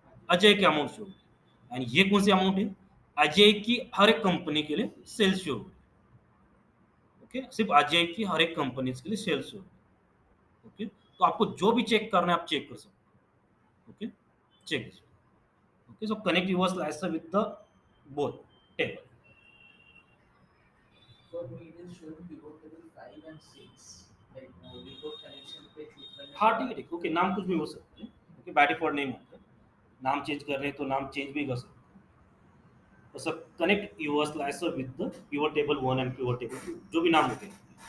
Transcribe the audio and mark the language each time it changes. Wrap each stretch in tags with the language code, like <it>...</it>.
<hi>अजय की amount show हो रही है, एंड ये कौन-सी अमाउंट है? अजय की हर एक कंपनी के लिए सेल्स शो हो रही है, ओके? सिर्फ अजय की हर एक कंपनीज़ के लिए सेल्स शो हो रही है, ओके? तो आपको जो भी चेक करना है, आप चेक कर सकते हो, okay?</hi> <en>Check this, okay? So connect your slicer with the both table. for me it is showing pivot table 5 and 6. Like report connection</en> <hi>पे click करने हाँ, के बाद ठीक, ओके, नाम कुछ भी हो सकते हैं, ओके? बाय डिफ़ॉल्ट नेम होता है, नाम चेंज कर रहे हैं तो नाम चेंज भी कर सकते हैं।</hi> <en>तो सब connect your slicer with the pivot table 1 and pivot table 2,</en> <hi>जो भी नाम होते हैं।</hi>